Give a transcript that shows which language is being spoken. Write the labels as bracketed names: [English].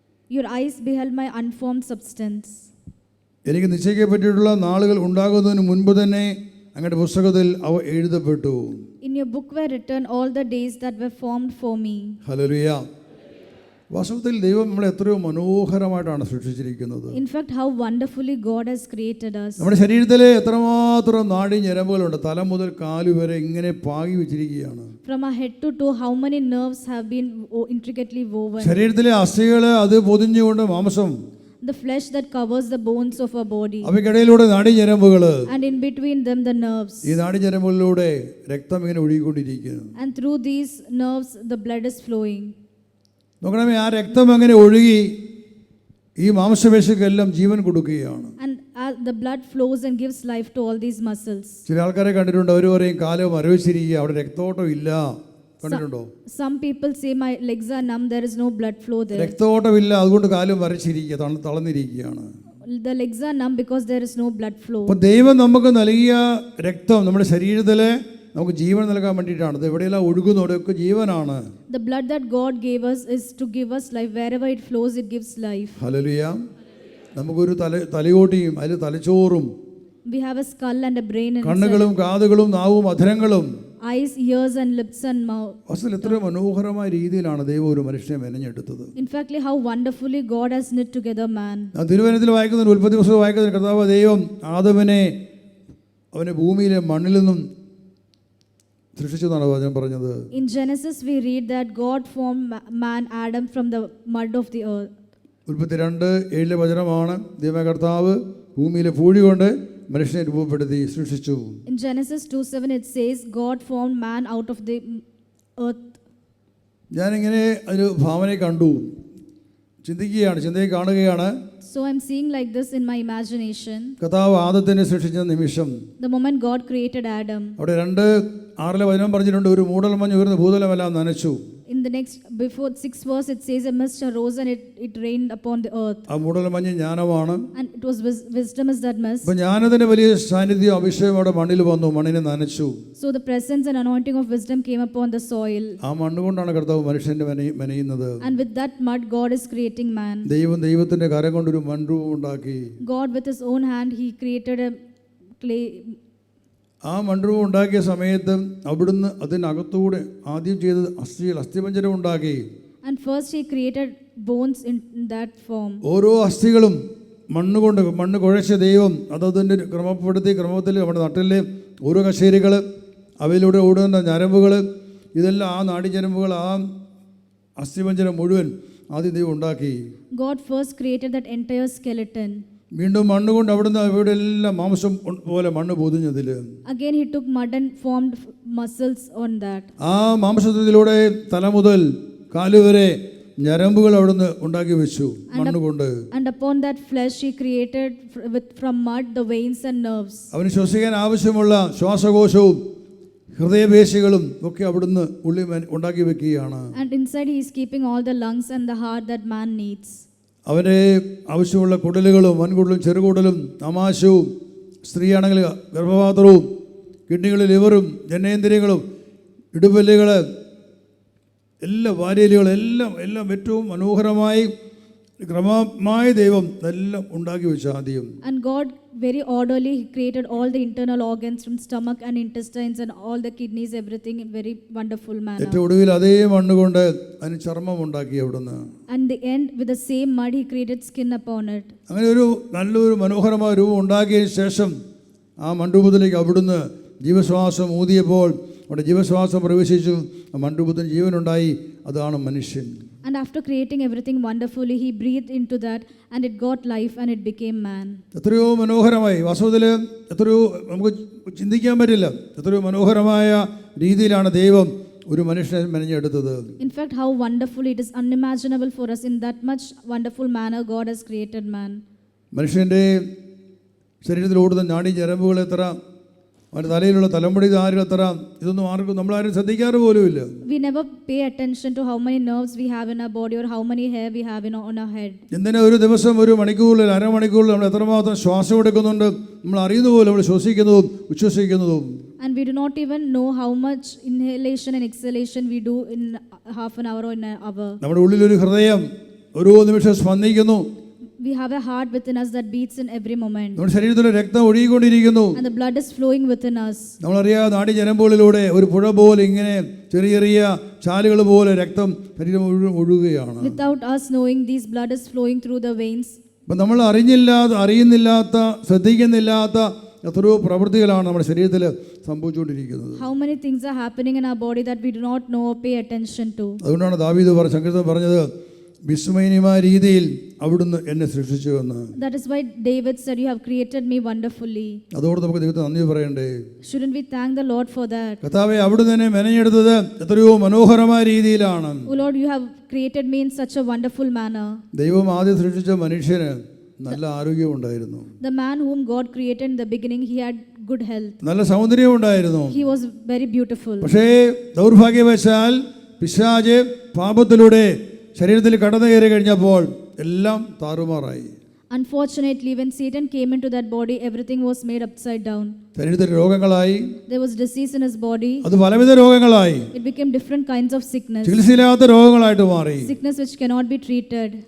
[English] your eyes beheld my unformed substance. [Malayalam] എനിക്ക് നിശ്ചയിക്കപ്പെട്ടിട്ടുള്ള നാളുകൾ ഉണ്ടാകുന്നതിന് മുൻപ് തന്നെ അങ്ങയുടെ പുസ്തകത്തിൽ അവ എഴുതപ്പെട്ടു. [English] In your book were written all the days that were formed for me. [Malayalam] Hallelujah. വാസ്തവത്തിൽ ദൈവം നമ്മളെ എത്രയോ മനോഹരമായിട്ടാണ് സൃഷ്ടിച്ചിരിക്കുന്നത്. [English] In fact, how wonderfully God has created us. [Malayalam] നമ്മുടെ ശരീരത്തിലെ എത്രമാത്രം നാഡി ഞരമ്പുകളുണ്ട്, തല മുതൽ കാല് വരെ ഇങ്ങനെ പാകി വെച്ചിരിക്കുകയാണ്. [English] From our head to toe, how many nerves have been intricately woven. [Malayalam] ശരീരത്തിലെ അസ്ഥികൾ അത് പൊതിഞ്ഞുകൊണ്ട് മാംസം, [English] The flesh that covers the bones of our body. [Malayalam] അവയ്ക്കിടയിലൂടെ നാഡി ഞരമ്പുകൾ, [English] And in between them the nerves. [Malayalam] ഈ നാഡി ഞരമ്പുകളിലൂടെ രക്തം ഇങ്ങനെ ഒഴുകിക്കൊണ്ടിരിക്കുന്നു. [English] And through these nerves the blood is flowing. [Malayalam] നോക്കണമേ, ആ രക്തം അങ്ങനെ ഒഴുകി ഈ മാംസപേശിക്കെല്ലാം ജീവൻ കൊടുക്കുകയാണ്. [English] And the blood flows and gives life to all these muscles. [Malayalam] ചില ആൾക്കാരെ കണ്ടിട്ടുണ്ട്, അവർ പറയും കാല് മരവിച്ചിരിക്കുക, അവിടെ രക്തോട്ടം ഇല്ല. കണ്ടിട്ടുണ്ടോ? [English] Some people say my legs are numb, there is no blood flow there. [Malayalam] രക്തോട്ടമില്ല, അതുകൊണ്ട് കാല് മരച്ചിരിക്കുക, തളർന്നിരിക്കുകയാണ്. [English] The legs are numb because there is no blood flow. [Malayalam] അപ്പോൾ ദൈവം നമുക്ക് നൽകിയ രക്തം നമ്മുടെ ശരീരത്തിൽ നമുക്ക് ജീവൻ നൽകാൻ വേണ്ടിയിട്ടാണ്. ഇത് എവിടെയെല്ലാം ഒഴുകുന്നവിടെയൊക്കെ ജീവനാണ്. [English] The blood that God gave us is to give us life. Wherever it flows, it gives life. [Malayalam] Hallelujah. നമുക്കൊരു തലയോട്ടിയും അതിൽ തലച്ചോറും [English] We have a skull and a brain inside. [Malayalam] കണ്ണുകളും കാതുകളും നാവും അധരങ്ങളും, [English] Eyes, ears and lips and mouth. [Malayalam] അസൽ എത്ര മനോഹരമായ രീതിയിലാണ് ദൈവം ഒരു മനുഷ്യനെ മെനഞ്ഞെടുത്തത്. [English] In fact, how wonderfully God has knit together man. [Malayalam] തിരുവചനത്തിൽ വായിക്കുന്ന, ഉൽപ്പത്തി പുസ്തകം വായിക്കുന്ന കർത്താവ് ദൈവം ആദമിനെ അവനെ ഭൂമിയിലെ മണ്ണിൽ നിന്നും സൃഷ്ടിച്ചെന്നാണ് വചനം പറഞ്ഞത്. [English] In Genesis we read that God formed man Adam from the mud of the earth. [Malayalam] ഉൽപ്പത്തി 2:7 വചനമാണ്, ദൈവ കർത്താവ് ഭൂമിയിലെ പൂഴി കൊണ്ട് മനുഷ്യനെ രൂപപ്പെടുത്തി സൃഷ്ടിച്ചു. [English] In Genesis 2:7 it says God formed man out of the earth. [Malayalam] ഞാനിങ്ങനെ ഒരു ഭാവനയെ കണ്ടു, ചിന്തയെ കാണുകയാണ്. [English] So I'm seeing like this in my imagination. [Malayalam] കർത്താവ് ആദത്തിനെ സൃഷ്ടിച്ച നിമിഷം, [English] The moment God created Adam. [Malayalam] അവിടെ 2:6 വചനം പറഞ്ഞിട്ടുണ്ട്, ഒരു മൂടൽമഞ്ഞ് ഉയർന്ന് ഭൂതലമെല്ലാം നനച്ചു. [English] In the next, before 6th verse, it says a mist arose and it rained upon the earth. [Malayalam] ആ മൂടൽമഞ്ഞ് ജ്ഞാനമാണ്. [English] And it was wisdom is that mist. [Malayalam] അപ്പോൾ ജ്ഞാനത്തിന്റെ വലിയ സാന്നിധ്യം അഭിഷേകം അവിടെ മണ്ണിൽ വന്നു, മണ്ണിനെ നനച്ചു. [English] So the presence and anointing of wisdom came upon the soil. [Malayalam] ആ മണ്ണ് കൊണ്ടാണ് കർത്താവ് മനുഷ്യന്റെ മെനയുന്നത്. [English] And with that mud, God is creating man. [Malayalam] ദൈവത്തിന്റെ കരം കൊണ്ടൊരു മൺരൂപം ഉണ്ടാക്കി. [English] God with his own hand, he created a clay. [Malayalam] ആ മൺരൂപം ഉണ്ടാക്കിയ സമയത്ത് അവിടുന്ന് അതിനകത്തൂടെ ആദ്യം ചെയ്തത് അസ്ഥിപഞ്ജരം ഉണ്ടാക്കി. [English] And first he created bones in that form. [Malayalam] ഓരോ അസ്ഥികളും മണ്ണ് കുഴച്ച ദൈവം അതതിൻ്റെ ക്രമത്തിൽ നമ്മുടെ നട്ടിലെ ഓരോ കശേരികൾ, അവയിലൂടെ ഓടുന്ന ഞരമ്പുകൾ, ഇതെല്ലാം ആ നാടിഞരമ്പുകൾ, ആ അസ്ഥിപഞ്ജരം മുഴുവൻ ആദ്യം ദൈവം ഉണ്ടാക്കി. [English] God first created that entire skeleton. [Malayalam] വീണ്ടും മണ്ണുകൊണ്ട് അവിടുന്ന് ഇവിടെ എല്ലാം മാംസം പോലെ മണ്ണ് പൊതിഞ്ഞതിൽ [English] Again he took mud and formed muscles on that. [Malayalam] ആ മാംസത്തിലൂടെ തല മുതൽ കാല് വരെ ഞരമ്പുകൾ അവിടുന്ന് ഉണ്ടാക്കി വെച്ചു മണ്ണുകൊണ്ട്. [English] And upon that flesh he created from mud the veins and nerves. [Malayalam] അവന് ശ്വസിക്കാൻ ആവശ്യമുള്ള ശ്വാസകോശവും ഹൃദയപേശികളും ഒക്കെ അവിടുന്ന് ഉള്ളിൽ ഉണ്ടാക്കി വെക്കുകയാണ്. [English] And inside he is keeping all the lungs and the heart that man needs. [Malayalam] അവന് ആവശ്യമുള്ള കുടലുകളും വൻകുടലും ചെറുകുടലും ആമാശയവും, സ്ത്രീയാണെങ്കിൽ ഗർഭപാത്രവും, കിഡ്നികളും ലിവറും ജനേന്ദ്രിയങ്ങളും ഇടുപല്ലുകൾ, എല്ലാ വാരിയലുകളും എല്ലാം ഏറ്റവും മനോഹരമായി ക്രമമായി ദൈവം എല്ലാം ഉണ്ടാക്കി വെച്ചു ആദ്യം. [English] And God very orderly he created all the internal organs from stomach and intestines and all the kidneys, everything in very wonderful manner. [Malayalam] ഏറ്റവും ഒടുവിൽ അതേ മണ്ണ് കൊണ്ട് അതിന് ചർമ്മം ഉണ്ടാക്കി അവിടുന്ന്. [English] And the end with the same mud he created skin upon it. [Malayalam] അങ്ങനെ ഒരു നല്ലൊരു മനോഹരമായ രൂപം ഉണ്ടാക്കിയതിന് ശേഷം ആ മണ്ഡൂപത്തിലേക്ക് അവിടുന്ന് ജീവശ്വാസം ഊതിയപ്പോൾ അവിടെ ജീവശ്വാസം പ്രവേശിച്ചു, ആ മണ്ഡൂപത്തിന് ജീവനുണ്ടായി. അതാണ് മനുഷ്യൻ. [English] And after creating everything wonderfully he breathed into that and it got life and it became man. [Malayalam] എത്രയോ മനോഹരമായി, വാസ്തവത്തിൽ എത്രയോ നമുക്ക് ചിന്തിക്കാൻ പറ്റില്ല, എത്രയോ മനോഹരമായ രീതിയിലാണ് ദൈവം ഒരു മനുഷ്യനെ മെനഞ്ഞെടുത്തത്. [English] In fact, how wonderful it is unimaginable for us in that much wonderful manner God has created man. [Malayalam] മനുഷ്യൻ്റെ ശരീരത്തിൽ ഓടുന്ന നാഡീ ഞരമ്പുകൾ എത്ര, അവൻ്റെ തലയിലുള്ള തലമുടി ധാരകൾ എത്ര, ഇതൊന്നും ആർക്കും നമ്മളാരും ശ്രദ്ധിക്കാറ് പോലുമില്ല. [English] We never pay attention to how many nerves we have in our body or how many hair we have on our head. [Malayalam] എന്തിനാ ഒരു ദിവസം ഒരു മണിക്കൂറിൽ അരമണിക്കൂറിൽ നമ്മൾ എത്രമാത്രം ശ്വാസം എടുക്കുന്നുണ്ട് നമ്മൾ അറിയുന്ന പോലെ നമ്മൾ ശ്വസിക്കുന്നതും ഉച്ഛ്വസിക്കുന്നതും. [English] And we do not even know how much inhalation and exhalation we do in half an hour or in an hour. [Malayalam] നമ്മുടെ ഉള്ളിലൊരു ഹൃദയം ഓരോ നിമിഷം സ്പന്ദിക്കുന്നു. [English] We have a heart within us that beats in every moment. [Malayalam] നമ്മുടെ ശരീരത്തിലെ രക്തം ഒഴുകിക്കൊണ്ടിരിക്കുന്നു. [English] And the blood is flowing within us. [Malayalam] നമ്മളറിയാതെ നാഡീ ഞരമ്പുകളിലൂടെ ഒരു പുഴ പോലെ ഇങ്ങനെ ചെറിയ ചെറിയ ചാലുകൾ പോലെ രക്തം ശരീരം ഒഴുകുകയാണ്. [English] Without us knowing, this blood is flowing through the veins. [Malayalam] അപ്പം നമ്മൾ അറിയുന്നില്ലാത്ത ശ്രദ്ധിക്കുന്നില്ലാത്ത എത്രയോ പ്രവൃത്തികളാണ് നമ്മുടെ ശരീരത്തിൽ സംഭവിച്ചുകൊണ്ടിരിക്കുന്നത്. [English] How many things are happening in our body that we do not know or pay attention to. [Malayalam] അതുകൊണ്ടാണ് ദാവീദ് സങ്കീർത്തനം പറഞ്ഞത്, വിസ്മയനീയമായ രീതിയിൽ അവിടുന്ന് എന്നെ സൃഷ്ടിച്ചു എന്ന്. [English] That is why David said, you have created me wonderfully. [Malayalam] അതോട് നമുക്ക് ദൈവത്തെ നന്ദി പറയണ്ടേ? [English] Shouldn't we thank the Lord for that? [Malayalam] കർത്താവേ, അവിടുന്ന് എന്നെ മെനഞ്ഞെടുത്തത് എത്രയോ മനോഹരമായ രീതിയിലാണ്. [English] Oh Lord, you have created me in such a wonderful manner. [Malayalam] ദൈവം ആദ്യം സൃഷ്ടിച്ച മനുഷ്യന് നല്ല ആരോഗ്യമുണ്ടായിരുന്നു. [English] The man whom God created in the beginning, he had good health. [Malayalam] നല്ല സൗന്ദര്യം ഉണ്ടായിരുന്നു. [English] He was very beautiful. [Malayalam] പക്ഷേ ദൗർഭാഗ്യവശാൽ പിശാച് പാപത്തിലൂടെ ശരീരത്തിൽ കടന്നു കയറി കഴിഞ്ഞപ്പോൾ എല്ലാം താറുമാറായി. [English] Unfortunately, when Satan came into that body, everything was made upside down. [Malayalam] ശരീരത്തിൽ രോഗങ്ങളായി. [English] There was disease in his body. [Malayalam] അത് പലവിധ രോഗങ്ങളായി. [English] It became different kinds of sickness. [Malayalam] ചികിത്സയില്ലാത്ത രോഗങ്ങളായിട്ട് മാറി. [English] Sickness which cannot be treated.